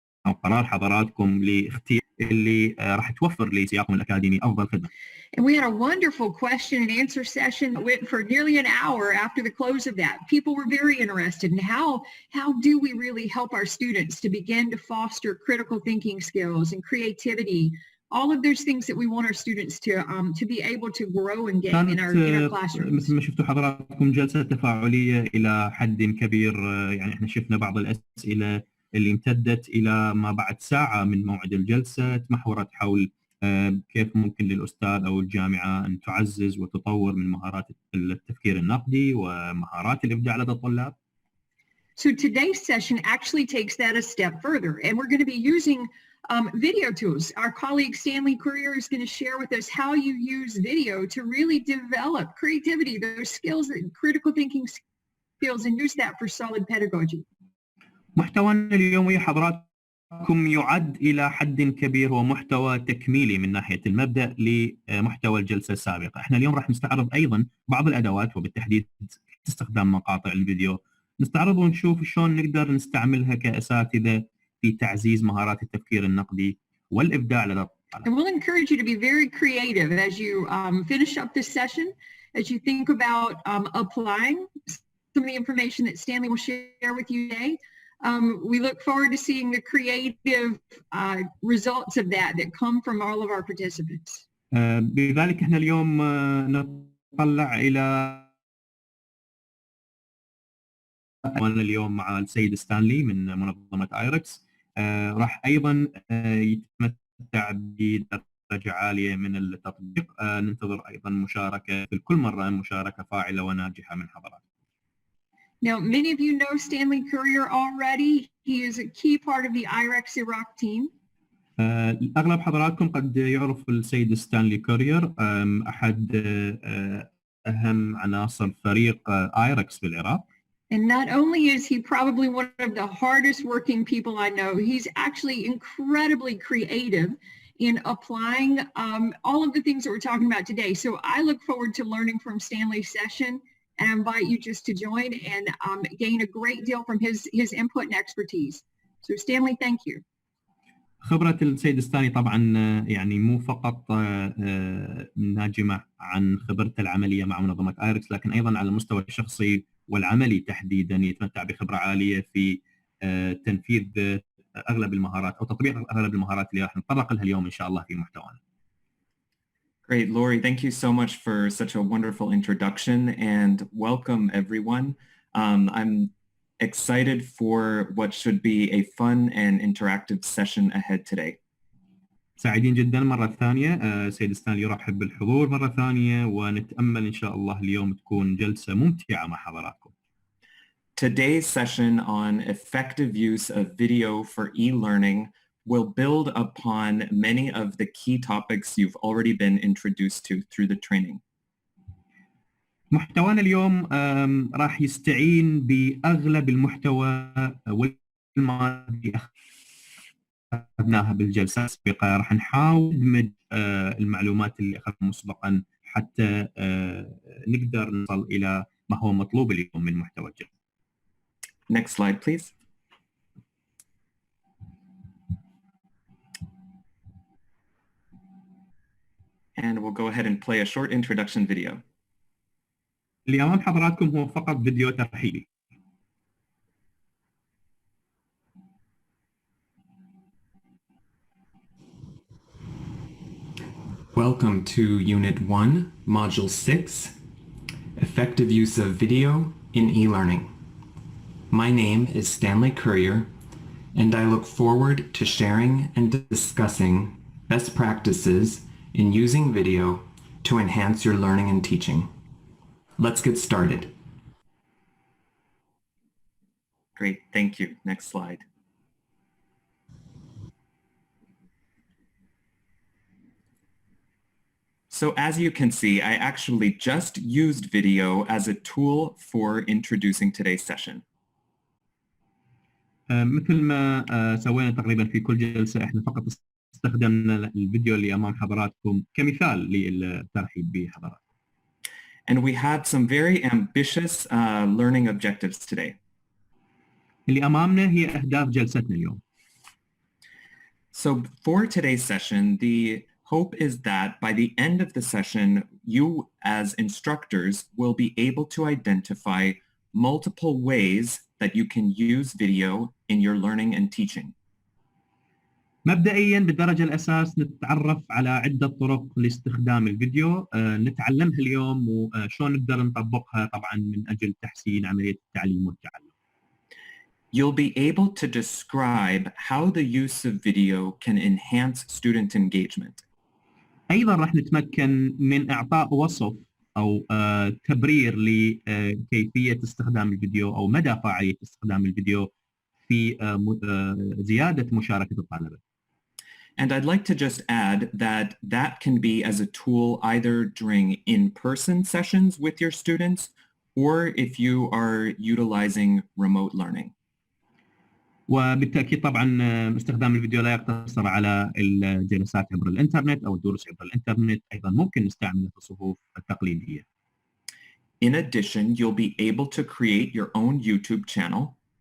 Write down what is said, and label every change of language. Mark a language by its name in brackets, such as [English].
[Arabic] أو قرار حضراتكم لاختيار اللي راح توفر لسياقهم الأكاديمي أفضل خدمة. [English] And we had a wonderful question and answer session that went for nearly an hour after the close of that. People were very interested in how do we really help our students to begin to foster critical thinking skills and creativity, all of those things that we want our students to be able to grow and get in our classrooms. [Arabic] مثل ما شفتوا حضراتكم جلسة تفاعلية إلى حد كبير. يعني احنا شفنا بعض الأسئلة اللي امتدت إلى ما بعد ساعة من موعد الجلسة، تمحورت حول كيف ممكن للأستاذ أو الجامعة أن تعزز وتطور من مهارات التفكير النقدي ومهارات الإبداع لدى الطلاب. [English] So today's session actually takes that a step further, and we're going to be using video tools. Our colleague Stanley Courier is going to share with us how you use video to really develop creativity, those skills, critical thinking skills, and use that for solid pedagogy. [Arabic] محتوانا اليوم يا حضراتكم يعد إلى حد كبير هو محتوى تكميلي من ناحية المبدأ لمحتوى الجلسة السابقة. احنا اليوم راح نستعرض أيضا بعض الأدوات وبالتحديد استخدام مقاطع الفيديو، نستعرض ونشوف شلون نقدر نستعملها كأساتذة في تعزيز مهارات التفكير النقدي والإبداع لدى الطلاب. [English] And we'll encourage you to be very creative as you finish up this session, as you think about applying some of the information that Stanley will share with you today. We look forward to seeing the creative results of that come from all of our participants. [Arabic] بذلك احنا اليوم نطلع إلى اليوم مع السيد ستانلي من منظمة IREX. راح أيضا يتمتع بدرجة عالية من التطبيق. ننتظر أيضا مشاركة في كل مرة، مشاركة فاعلة وناجحة من حضراتكم. [English] Now, many of you know Stanley Courier already. He is a key part of the IREX Iraq team. [Arabic] أغلب حضراتكم قد يعرف السيد ستانلي كورير، أحد أهم عناصر فريق IREX في العراق. [English] And not only is he probably one of the hardest working people I know, he's actually incredibly creative in applying all of the things that we're talking about today. So I look forward to learning from Stanley's session, and I invite you just to join and gain a great deal from his input and expertise. So Stanley, thank you. [Arabic] خبرة السيد ستانلي طبعا يعني مو فقط ناجمة عن خبرته العملية مع منظمة IREX، لكن أيضا على المستوى الشخصي والعملي تحديدا يتمتع بخبرة عالية في تنفيذ أغلب المهارات أو تطبيق أغلب المهارات اللي راح نتطرق لها اليوم إن شاء الله في محتوانا. [English] Great, Lori, thank you so much for such a wonderful introduction and welcome everyone. I'm excited for what should be a fun and interactive session ahead today. [Arabic] سعيدين جدا مرة ثانية. سيد ستانلي يرحب بالحضور مرة ثانية، ونتأمل إن شاء الله اليوم تكون جلسة ممتعة مع حضراتكم. [English] Today's session on effective use of video for e-learning will build upon many of the key topics you've already been introduced to through the training. [Arabic] محتوانا اليوم راح يستعين بأغلب المحتوى والمعلومات اللي أخذناها بالجلسة السابقة. راح نحاول ندمج المعلومات اللي أخذناها مسبقا حتى نقدر نصل إلى ما هو مطلوب اليوم من محتوى الجلسة. [English] Next slide, please. And we'll go ahead and play a short introduction video. [Arabic] اللي أمام حضراتكم هو فقط فيديو ترحيبي. [English] Welcome to Unit 1, Module 6, Effective Use of Video in E-Learning. My name is Stanley Courier, and I look forward to sharing and discussing best practices in using video to enhance your learning and teaching. Let's get started. Great, thank you. Next slide. So as you can see, I actually just used video as a tool for introducing today's session. [Arabic] مثل ما سوينا تقريبا في كل جلسة، احنا فقط استخدمنا الفيديو اللي أمام حضراتكم كمثال للترحيب بحضراتكم. [English] And we had some very ambitious learning objectives today. [Arabic] اللي أمامنا هي أهداف جلستنا اليوم. [English] So for today's session, the hope is that by the end of the session, you as instructors will be able to identify multiple ways that you can use video in your learning and teaching. [Arabic] مبدئيا بالدرجة الأساس نتعرف على عدة طرق لاستخدام الفيديو نتعلمها اليوم وشون نقدر نطبقها طبعا من أجل تحسين عملية التعليم والتعلم. [English] You'll be able to describe how the use of video can enhance student engagement. [Arabic] أيضا راح نتمكن من إعطاء وصف أو تبرير لكيفية استخدام الفيديو أو مدى فاعلية استخدام الفيديو في زيادة مشاركة الطلبة. [English] And I'd like to just add that that can be as a tool either during in-person sessions with your students or if you are utilizing remote learning. [Arabic] وبالتأكيد طبعا استخدام الفيديو لا يقتصر على الجلسات عبر الإنترنت أو الدروس عبر الإنترنت، أيضا ممكن نستعمله في الصفوف التقليدية. [English] In addition, you'll be able to create your own YouTube channel.